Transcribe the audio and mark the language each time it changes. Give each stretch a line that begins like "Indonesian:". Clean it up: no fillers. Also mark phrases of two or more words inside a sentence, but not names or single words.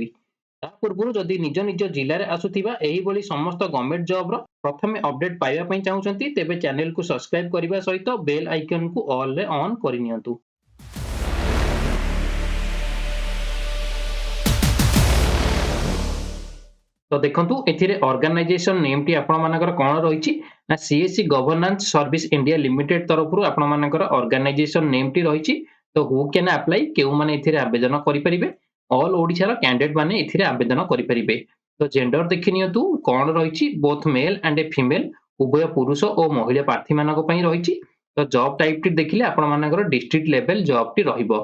Odia: ତା ପୂର୍ବରୁ ଯଦି ନିଜ ନିଜ ଜିଲ୍ଲା ରେ ଆସୁଥିବା ଏହି ବୋଲି ସମସ୍ତ
English: government job
Odia: ର ପ୍ରଥମେ ଅପଡେଟ ପାଇବା ପାଇଁ ଚାହୁଁଛନ୍ତି ତେବେ ଚ୍ୟାନେଲ କୁ ସବସ୍କ୍ରାଇବ କରିବା ସହିତ
English: bell icon
Odia: କୁ ଅଲ ରେ ଅନ କରି ନିଅନ୍ତୁ। ତ ଦେଖନ୍ତୁ ଏଥିରେ
English: organization name
Odia: ଟି ଆପଣ ମାନଙ୍କର କଣ ରହିଛି ନା ସିଏସସି ଗଭର୍ନାନ୍ସ ସର୍ଭିସ ଇଣ୍ଡିଆ ଲିମିଟେଡ ତରଫରୁ ଆପଣ ମାନଙ୍କର
English: organization name
Odia: ଟି ରହିଛି। ତ
English: who can apply
Odia: କେଉଁ ମାନେ ଏଥିରେ ଆବେଦନ କରି ପାରିବେ ଅଲ ଓଡ଼ିଶା ର କ୍ୟାଣ୍ଡିଡେଟ ମାନେ ଏଥିରେ ଆବେଦନ କରି ପାରିବେ। ତ ଜେଣ୍ଡର ଦେଖି ନିଅନ୍ତୁ କଣ ରହିଛି
English: both male and a female
Odia: ଉଭୟ ପୁରୁଷ ଓ ମହିଳା ପ୍ରାର୍ଥୀ ମାନଙ୍କ ପାଇଁ ରହିଛି। ତ
English: job type
Odia: ଟି ଦେଖିଲେ ଆପଣ ମାନଙ୍କର
English: district level job
Odia: ଟି ରହିବ।